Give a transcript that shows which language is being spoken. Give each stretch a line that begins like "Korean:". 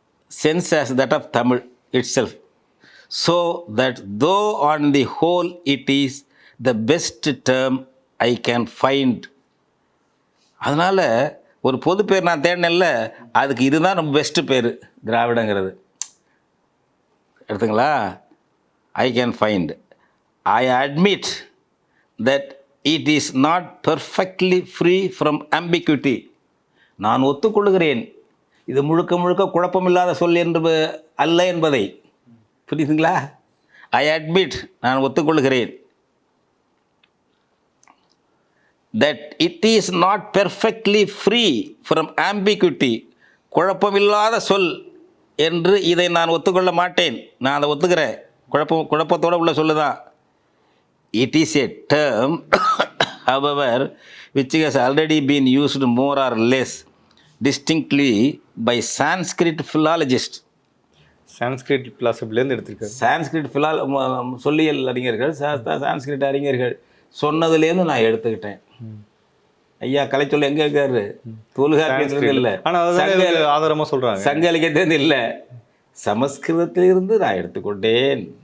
English: Sense as that of Tamil itself, so that though on the whole it is the best term I can find.
Tamil: அதனால் ஒரு பொது பேர் நான் தேடினேன்ல, அதுக்கு இதுதான் ரொம்ப பெஸ்ட்டு பேர் திராவிடங்கிறது. எடுத்துங்களா?
English: I can find. I admit that it is not perfectly free from ambiguity.
Tamil: நான் ஒத்துக்கொள்கிறேன், இது முழுக்க முழுக்க குழப்பமில்லாத சொல் என்று அல்ல என்பதை. புரியுதுங்களா?
English: I admit,
Tamil: நான் ஒத்துக்கொள்கிறேன்.
English: that it is not perfectly free from ambiguity,
Tamil: குழப்பமில்லாத சொல் என்று இதை நான் ஒத்துக்கொள்ள மாட்டேன். நான் அதை ஒத்துக்கிறேன், குழப்பத்தோடு உள்ள சொல்லுதான்.
English: It is a term however which has already been used more or less distinctly by Sanskrit philologists.
Tamil: Sanskrit பிலாசபிலேருந்து எடுத்திருக்காரு. சான்ஸ்கிரிட் சொல்லியல் அறிஞர்கள் சான்ஸ்கிரிட் அறிஞர்கள் சொன்னதுலேருந்து நான் எடுத்துக்கிட்டேன். ஐயா கலைச்சொல் எங்கே இருக்காரு? தொல்காப்பியத்திலிருந்து இல்லை, ஆனால் ஆதாரமாக சொல்கிறாங்க, சங்க இலக்கியத்திலிருந்து இல்லை, சமஸ்கிருதத்திலிருந்து நான் எடுத்துக்கொண்டேன்.